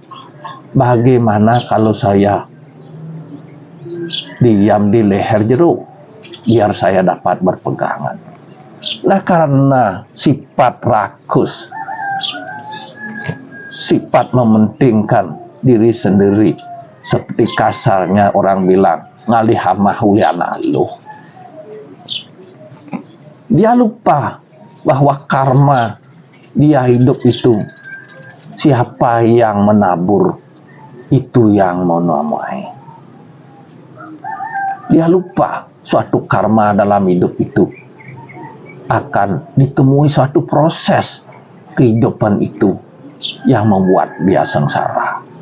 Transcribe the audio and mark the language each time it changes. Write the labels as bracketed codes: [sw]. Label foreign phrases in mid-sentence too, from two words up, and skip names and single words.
[id] Bagaimana kalau saya diam di leher jeruk biar saya dapat berpegangan? Nah, karena sifat rakus, sifat mementingkan diri sendiri, seperti kasarnya orang bilang [ban] ngalih hamah ulian aluh, [id] dia lupa bahwa karma dia hidup itu, siapa yang menabur itu yang menuai. Dia lupa suatu karma dalam hidup itu akan ditemui suatu proses kehidupan itu yang membuat dia sengsara.